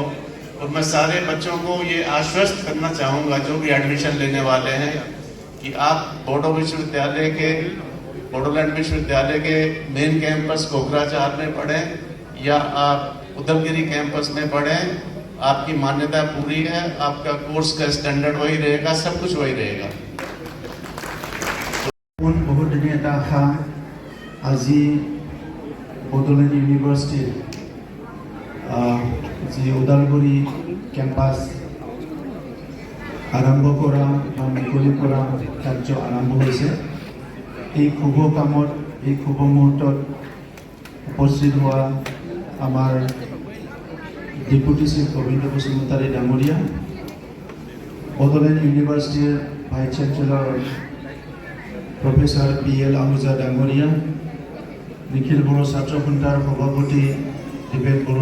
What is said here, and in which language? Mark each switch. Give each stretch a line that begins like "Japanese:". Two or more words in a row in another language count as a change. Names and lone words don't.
Hindi: और मैं सारे बच्चों को ये आश्वस्त करना चाहूँगा जो भी एडमिशन लेने वाले हैं कि आप बड़ौदा विश्वविद्यालय के मेन कैंपस कोकराझार में पढ़ें या आप उदलगिरी कैंपस में पढ़ें, आपकी मान्यता पूरी है, आपका कोर्स का स्टैंडर्ड वही रहेगा, सब कुछ वही रहेगा।
Assamese: বহুত দিনে এটা আশা আজি বড়োলেণ্ড ইউনিভাৰ্চিটিৰ যি ওদালগুৰি কেম্পাছ আৰম্ভ কৰা বা মুকলি কৰা কাৰ্য আৰম্ভ হৈছে। এই শুভ কামত এই শুভ মুহূৰ্তত উপস্থিত হোৱা আমাৰ
English: deputy chief
Assamese: গোবিন্দ বসুমতাৰী ডাঙৰীয়া, বড়োলেণ্ড ইউনিভাৰ্চিটিৰ
English: vice chancellor professor
Assamese: PL আহুজা ডাঙৰীয়া, নিখিল বড়ো ছাত্ৰ সন্থাৰ সভাপতি দিবেন বড়ো